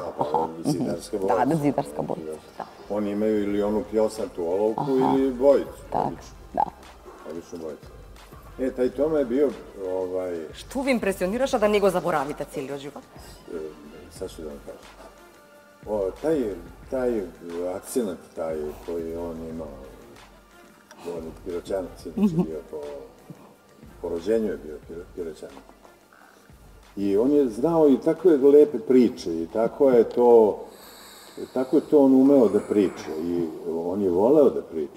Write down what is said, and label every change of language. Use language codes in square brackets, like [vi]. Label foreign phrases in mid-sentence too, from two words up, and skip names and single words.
[sr] зидарска бојца. Да, зидарска бојца. Они имају или ону пљосату оловку или бојцу. Так, да. Обично бојца. Тај Тома е био... [mk] Што ви импресионираше да не го заборавите целиот живот? [sr] Сад ќе да vam кажам. Taj akcenat, koji on imao, on je Piroćanac, inače bio po rođenju je bio Piroćanac. I on je znao i takve lepe priče i tako je to on umeo da priča i on je voleo da priča.